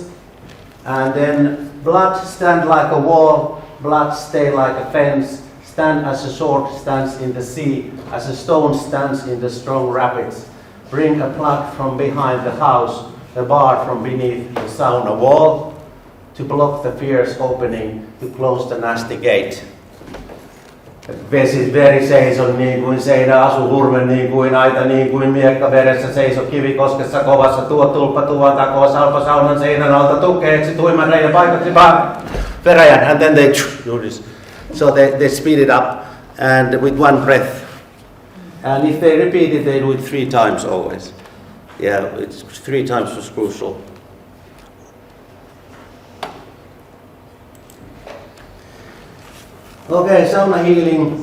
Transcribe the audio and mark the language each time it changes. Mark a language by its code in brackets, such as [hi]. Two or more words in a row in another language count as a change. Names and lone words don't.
[en] And then blood stand like a wall, blood stay like a fence, stand as a sword stands in the sea, as a stone stands in the strong rapids. Bring a plug from behind the house, a bar from beneath the sauna wall, to block the fierce opening, to close the nasty gate. [fi] Veri seison niin kuin seinä, asu hurme niin kuin aita, niin kuin miekka veressä seiso kivikoskessa kovassa, tuo tulppa tuon takoa, salpa saunan seinän alta tukeeksi, tuiman reijän paikaksi peräjän, [en] and then they do this. So they speed it up, and with one breath. And if they repeat it, they do it 3 times always. Yeah, it's 3 times was crucial. Okay, sauna healing.